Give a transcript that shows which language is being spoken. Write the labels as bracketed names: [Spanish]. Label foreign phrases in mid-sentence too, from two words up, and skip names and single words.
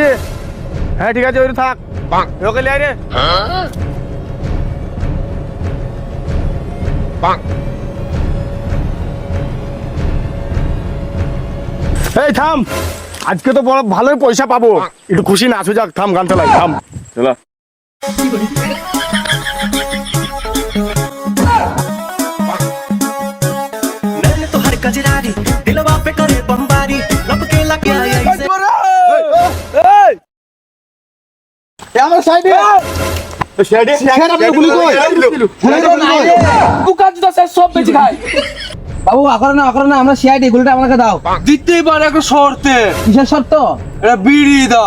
[Bangla] হ্যাঁ ঠিক আছে, ওই থাক। ওকে লিয়ে আয় রে। এই থাম, আজকে তো বড় ভালোই পয়সা পাবো, একটু খুশি নাচো যাক। থাম, গান চালাই, থাম চলো। [Hindi] मैंने तो हर कजरारी दिलवा पे करे बमबारी लब के लगे ऐसे [Bangla] আমার সাইডে স্যার আপনি গুলি কই? সব বেঁচে খায়। বাবু আকরে না, আমরা সিআইডি, গুলিটা আমাকে দাও। দিতেই পারে একটা শর্তে। কিসের শর্ত? এটা বিড়ি দাও।